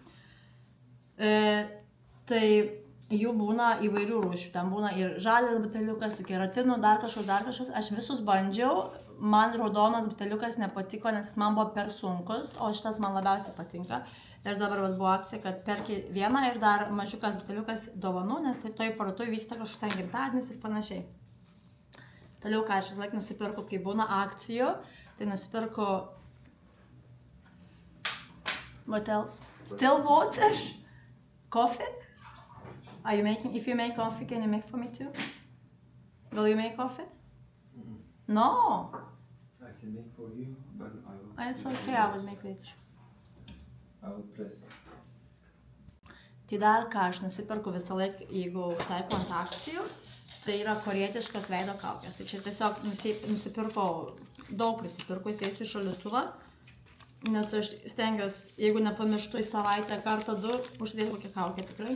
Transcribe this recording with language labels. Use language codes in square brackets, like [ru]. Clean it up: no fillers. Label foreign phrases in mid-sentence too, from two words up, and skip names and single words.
[lt] Tai jų būna įvairių rūšių, ten būna ir žalias buteliukas, su keratinu, dar kažkas, aš visus bandžiau, man raudonas buteliukas nepatiko, nes jis man buvo per sunkus, o šitas man labiausiai patinka. Ir dabar buvo akcija, kad perki vieną ir dar mažiukas buteliukas dovanų, nes tai toj parduotuvėje vyksta kažkoks gimtadienis ir panašiai. Toliau, ką aš vis laik nusipirku, kai būna akcijų, tai nusipirku [en] what else? Still water? Coffee? Are you making, if you make coffee, can you make for me too? Will you make coffee? No. I can make for you, but I will... It's okay, I will make later. I will press. [lt] Tai dar ką aš nusipirku visą laiką, jeigu taiko ant akcijų, tai yra korietiškos veido kaukės. Tai čia tiesiog nusipirkau, daug prisipirkau, įsėsiu į šaldytuvą, nes aš stengiuosi, jeigu nepamirštu į savaitę kartą du, užsidėti kokią kaukę tikrai.